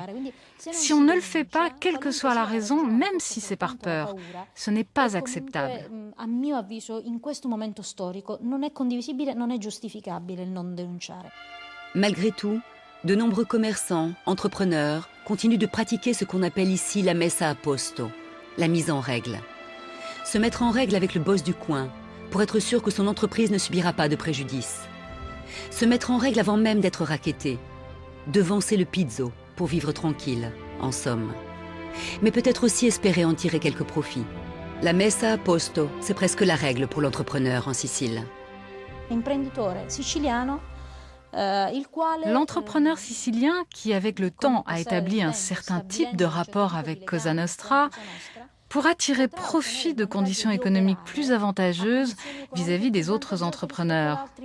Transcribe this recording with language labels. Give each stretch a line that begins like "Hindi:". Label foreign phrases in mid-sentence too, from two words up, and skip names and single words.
French: Si on ne le fait pas, quelle que soit la raison, même si c'est par peur, ce n'est pas acceptable. Malgré tout, de nombreux commerçants, entrepreneurs, continuent de pratiquer ce qu'on appelle ici
Italian: la messa a posto,
French: la mise en règle. Se mettre en règle avec le boss du coin, pour être sûr que son entreprise ne subira pas de préjudice. Se mettre en règle avant même d'être racketté. Devancer le pizzo pour vivre tranquille, en somme. Mais peut-être aussi espérer en tirer quelques profits.
Italian: La messa a posto,
French: c'est presque la règle pour l'entrepreneur en Sicile. L'entrepreneur sicilien qui, avec le temps, a établi un certain type de rapport avec Cosa Nostra, pourra tirer profit de conditions économiques plus avantageuses vis-à-vis des autres entrepreneurs.